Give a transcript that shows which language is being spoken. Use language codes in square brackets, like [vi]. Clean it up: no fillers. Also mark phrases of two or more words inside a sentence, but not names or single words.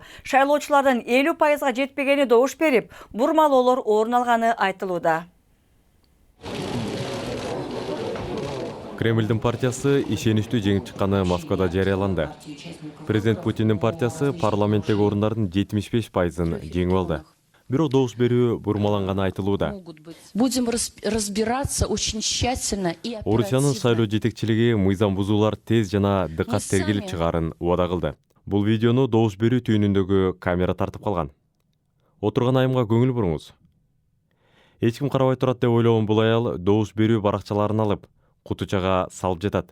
[ky] Шайлоочулардын 50%га жетпегени добуш берип, бурмалоолор орун алганы айтылууда. Кремльдин партиясы ишеничтүү жеңип чыкканы Москвада жарыяланды. Президент Путиндин партиясы парламенттеги орундардын 75%ын жеңип алды. Бирок добуш берүү бурмаланганы айтылууда. [ru] Будем разбираться очень тщательно и оперативно. [ky] Орусиянын шайлоо жетекчилиги мыйзам бузуулар тез жана дыккат тергелип чыгаарын убада кылды. Бул видеону добуш берүү түйүнүндөгү камера тартып калган. Отурган айымга көңүл буруңуз. Эч ким карабай турат деп ойлогон бул аял добуш берүү баракчаларын алып, кутучага салып жатат.